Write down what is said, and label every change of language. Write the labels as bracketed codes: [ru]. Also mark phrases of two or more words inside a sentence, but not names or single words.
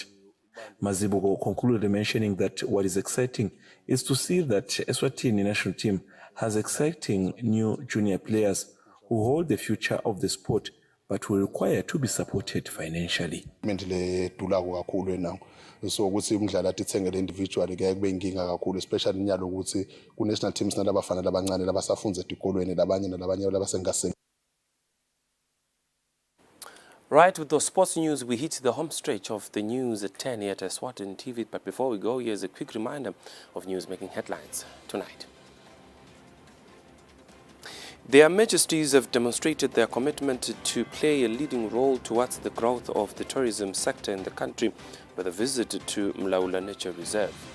[en] Mazibuko concluded mentioning that what is exciting is to see that Eswatini national team has exciting new junior players who hold the future of the sport but will require to be supported financially. [ss] So ukuthi umdlali athi ithengele individually kuyaye kube inkinga kakhulu, especially nyalo ukuthi ku- [en] national teams [ss] nalabafana labancane labasafunda edikolweni labanye labasengaseni. [en] Right, with those sports news, we hit the home stretch of the news at 10 here at Eswatini TV. But before we go, here's a quick reminder of news making headlines tonight. Their Majesties have demonstrated their commitment to play a leading role towards the growth of the tourism sector in the country with a visit to Mlaula Nature Reserve.